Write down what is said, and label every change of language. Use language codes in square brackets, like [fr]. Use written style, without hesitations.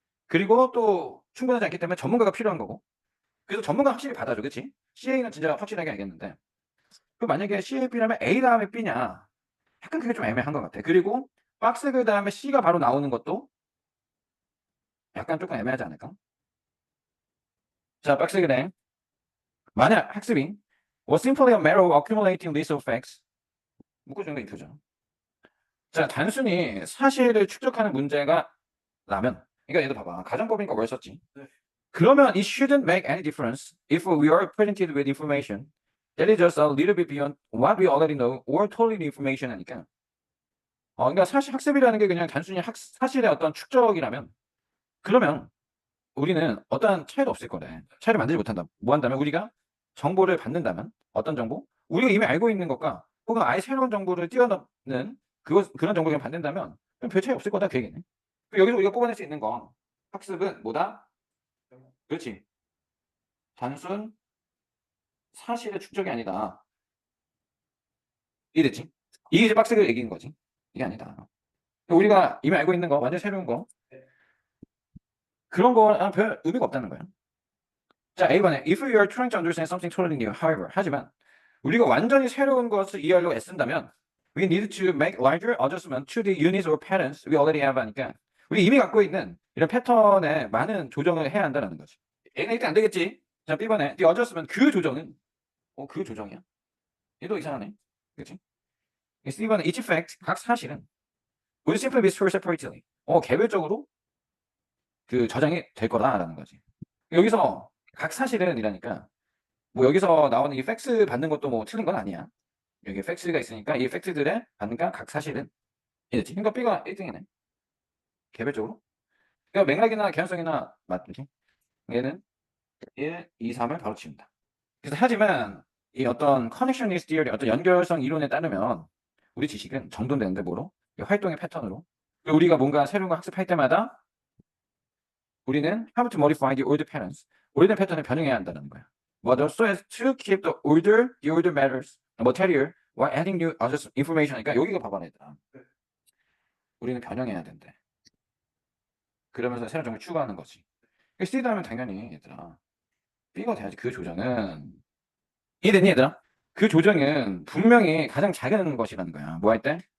[ko] 그리고 또 충분하지 않기 때문에 전문가가 필요한 거고. 그래서 전문가 확실히 받아줘. 그치? CA는 진짜 확실하게 알겠는데. 그 만약에 CA B라면 A 다음에 B냐? 약간 그게 좀 애매한 것 같아. 그리고 박스 그 다음에 C가 바로 나오는 것도 약간 조금 애매하지 않을까? 자, 박스 그래. 만약 학습이 [en] was simply a matter of accumulating lists of facts. [ko] 묶어주는 거 이표죠. 자, 단순히 사실을 축적하는 문제가 라면. 그러니까 얘도 봐봐. 가정법이니까 뭘 썼지? [en] 그러면 it shouldn't make any difference if we are presented with information that is just a little bit beyond what we already know or totally new information 하니까. [ko] 그러니까 사실 학습이라는 게 그냥 단순히 사실의 어떤 축적이라면 그러면 우리는 어떠한 차이도 없을 거래. 차이를 만들지 못한다. 뭐 한다면 우리가 정보를 받는다면 어떤 정보? 우리가 이미 알고 있는 것과 혹은 아예 새로운 정보를 뛰어넘는 그런 정보를 받는다면 그럼 별 차이 없을 거다 그 얘기네. 여기서 우리가 뽑아낼 수 있는 건 학습은 뭐다? 그렇지. 단순 사실의 축적이 아니다. 이해됐지? 이게 이제 박스가 얘기인 거지. 이게 아니다. 우리가 이미 알고 있는 거, 완전 새로운 거. 그런 거는 별 의미가 없다는 거야. [en] 자, A번에 if you are trying to understand something totally new, however, [ko] 하지만 우리가 완전히 새로운 것을 이해하려고 애쓴다면 [en] we need to make larger adjustment to the units or patterns we already have [ko] 하니까 우리 이미 갖고 있는 이런 패턴에 많은 조정을 해야 한다는 거지. A는 일단 안 되겠지. 자, B번에 [en] the adjustment [ko] 그 조정은 그 조정이야? 얘도 이상하네. 그치? [en] C번에 each fact [ko] 각 사실은 [en] will simply be stored separately. [ko] 개별적으로 그 저장이 될 거다라는 거지. 여기서 각 사실은 이라니까 뭐 여기서 나오는 이 팩스 받는 것도 뭐 틀린 건 아니야. 여기 팩스가 있으니까 이 팩스들의 받는 각 사실은 이랬지. 그러니까 B가 1등이네. 개별적으로. 그러니까 맥락이나 개연성이나 맞지? 얘는 1, 2, 3을 바로 치운다. 그래서 하지만 이 어떤 connectionist theory, 어떤 연결성 이론에 따르면 우리 지식은 정돈되는데 뭐로? 이 활동의 패턴으로. 우리가 뭔가 새로운 거 학습할 때마다 우리는 [en] have to modify the old patterns. [ko] 오래된 패턴을 변형해야 한다는 거야. 뭐죠? [en] So as to keep the older matters, material, while adding new information. [ko] 그러니까 여기가 봐봐, 얘들아. 우리는 변형해야 된대. 그러면서 새로운 정보를 추가하는 거지. C다 하면 당연히 얘들아. B가 돼야지. 그 조정은. 이해됐니, 얘들아? 그 조정은 분명히 가장 작은 것이라는 거야. 뭐 할 때?